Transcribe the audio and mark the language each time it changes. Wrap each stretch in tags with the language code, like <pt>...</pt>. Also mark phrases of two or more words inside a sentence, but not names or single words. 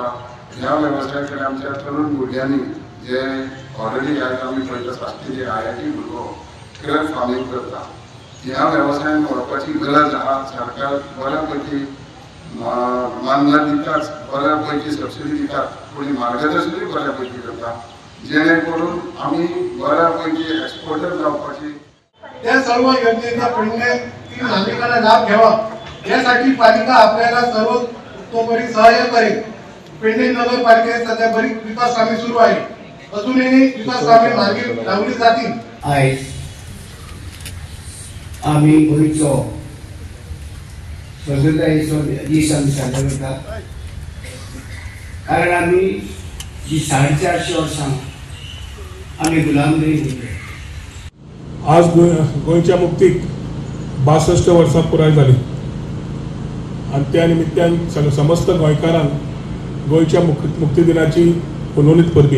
<kok>ह्या वेवसायाकडे आमच्या तरुण भुरग्यांनी जे ऑलरेडी आयज आमी पळयता शास्त्रीय आयआयटी भुरगो</kok> <en>truck farming</en> <kok>करता ह्या वेवसायान व्हरपाची गरज आहा. सरकार बऱ्यापैकी मान्यता दिताच, बऱ्यापैकी सबसिडी दितात, पूण मार्गदर्शनूय बऱ्यापैकी करता जेणे करून आमी बऱ्यापैकी एक्सपोर्टर जावपाची.</kok> <mr>त्या सर्व योजनेचा पेडणेतील नागरिकांना लाभ घ्यावा यासाठी पालिका आपल्याला सर्वतोपरी सहकार्य करेल. पेडणे नगरपालिकेत सध्या बरीच विकास कामे सुरू आहे. अजूनही विकास कामे मार्गी लावली जातील.</mr> <kok>आयज आम्ही गोंयचो स्वतंत्रतायेचो दीस आमी साजरो करतात. कारण आमी जी 450 वर्सां आमी गुलामगिरी भोगली. आज गोंयच्या मुक्तीक 62 वर्सां पुराय जाली आणि त्या निमित्तान समस्त गोंयकारांक गोंयच्या मुक्ती दिनाची पुनोनीत परबी.</kok>